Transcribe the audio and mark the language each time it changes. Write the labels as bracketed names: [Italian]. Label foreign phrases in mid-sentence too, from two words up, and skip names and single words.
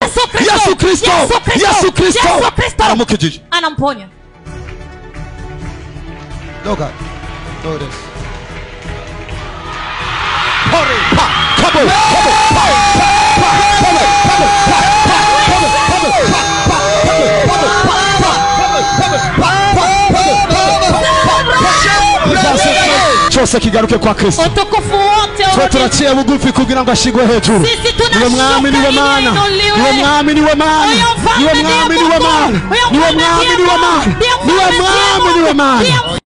[Kinyarwanda] Yesu Kristo aramukijije [Swahili] anamponya. [English] Look at this. Hurry, come on. [Swahili] Chose kigaruke kwa Kristo. Utukufu wote [Kinyarwanda] wote turaciye bugufi kugira ngo ashigwe hejuru. Niwe mwami niwe mana. Niwe mwami niwe mana. Niwe mwami niwe mana. Niwe mwami niwe mana. Niwe mwami niwe mana.